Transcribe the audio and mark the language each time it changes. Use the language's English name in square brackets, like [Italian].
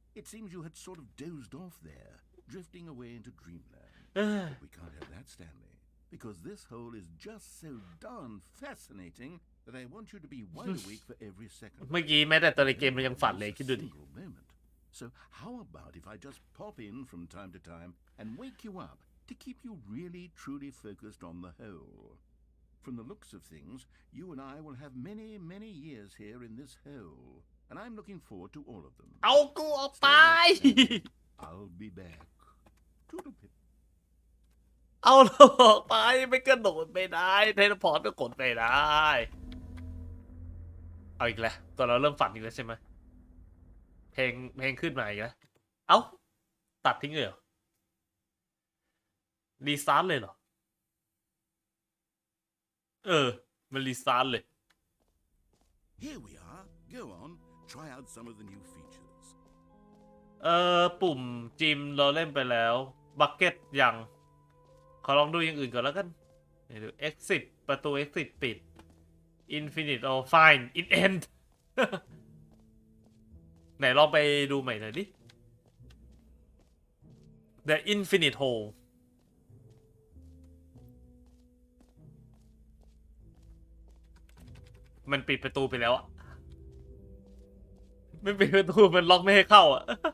[English] It seems you had sort of dozed off there, drifting away into dreamland. [Thai] เอ้ย [English] But we can't have that, Stanley, because this hole is just so darn fascinating that I want you to be wide awake for every second. [Thai] เมื่อกี้แม้แต่ตัวในเกมมันยังฝันเลยคิดดูดิ [English] Single moment. So how about if I just pop in from time to time and wake you up to keep you really truly focused on the hole? From the looks of things, you and I will have many, many years here in this hole, and I'm looking forward to all of them. [Thai] เอากูออกไป [English] I'll be back. Toodle pip. [Thai] เอาเราออกไปไม่กระโดดไม่ได้เทเลพอร์ตก็กดไม่ได้ เอาอีกแล้วตัวเราเริ่มฝันอีกแล้วใช่ไหมเพลงขึ้นมาอีกแล้วเอ้าตัดทิ้งเลยเหรอรีสตาร์ทเลยเหรอมันรีสตาร์ทเลย [English] Here we are. Go on. Try out some of the new features. [Thai] ปุ่มจิมเราเล่นไปแล้วบักเก็ตยังขอลองดูอย่างอื่นก่อนแล้วกันดู exit ประตู exit ปิด infinite or fine in end ไหนลองไปดูใหม่หน่อยดิ the infinite hole มันปิดประตูไปแล้วอะไม่ปิดประตูมันล็อกไม่ให้เข้าอะ